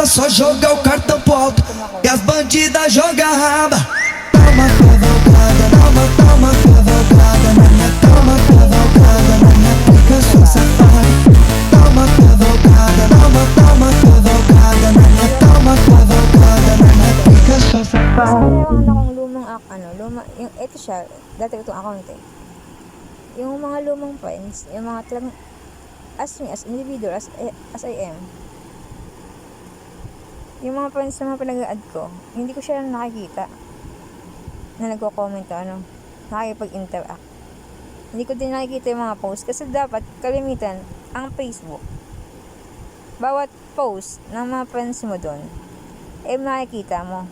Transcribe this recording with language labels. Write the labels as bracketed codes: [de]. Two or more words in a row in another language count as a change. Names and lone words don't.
[pt] Só jogar o cartão pro alto, que as bandidas joga raba. Dá uma cavalgada, dá uma cavalgada na minha, dá uma cavalgada na minha pica, sua safada. Dá uma cavalgada, dá uma cavalgada na minha, dá uma cavalgada na minha pica, sua safada. [tl] Meron akong lumang ito siya, dati itong account eh. Yung mga lumang friends, yung mga talagang [en] as me, as individual, as I am. [tl] Yung mga friends na mga pinag-add ko, hindi ko siya nakikita na nagko-comment o nakikipag-interact. Hindi ko din nakikita yung mga post kasi dapat kalimitan ang Facebook. Bawat post ng mga friends mo doon, makikita mo.